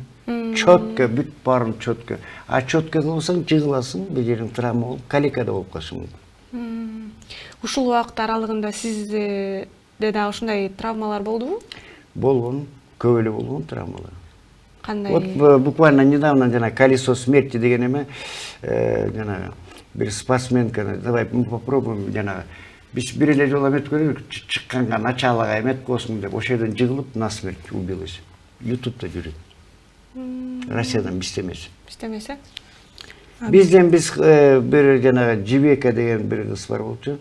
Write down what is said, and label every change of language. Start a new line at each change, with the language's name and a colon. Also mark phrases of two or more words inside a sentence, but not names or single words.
Kyrgyz: Чөткө, бүт баарын чөткө. А чөткө кылсаң жыгыласың, бир жериң травма болуп, каликада болуп калышың мүмкүн. Ушул убакыт аралыгында сизде да ушундай травмалар болдубу? Болгон, көп эле болгон травмалар. Кандай?
Russian: Вот буквально недавно жана колесо смерти
Kyrgyz: деген эме, жана бир
Russian: спортсменка, давай мы попробуем,
Kyrgyz: жана биз бир эле жолу эметип көрөлүк, чыкканга началога эметип коесуң деп, ошол жерден жыгылып
Russian: насмерть убилась.
Kyrgyz: Ютубта жүрөт. Россиядан бизде эмес. Бизде эмес, э? Бизден биз бир жанагы Жибека деген бир кыз бар болчу.